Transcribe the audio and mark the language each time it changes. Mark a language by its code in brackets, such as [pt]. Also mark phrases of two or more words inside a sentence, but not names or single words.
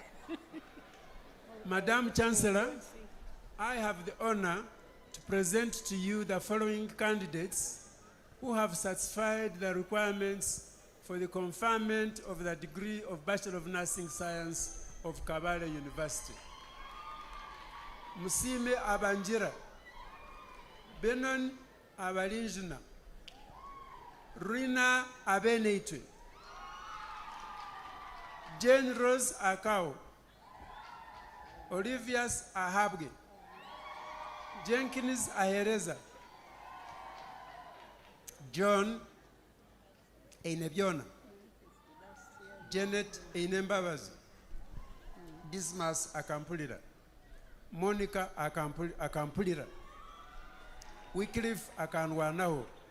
[en] Madam Chancellor, I have the honor to present to you the following candidates who have satisfied the requirements for the conferment of the degree of Bachelor of Nursing Science of Kabale University. Musime Abanjira, Benon Abalinjuna, Rina Abeneitwe, Jane Rose Akao, Olivias Ahabge, Jenkins Ahereza, John Einebiona, Janet Einembabazi, Dismas Akampulira, Monica Akampulira, Wycliffe Akanwanaho,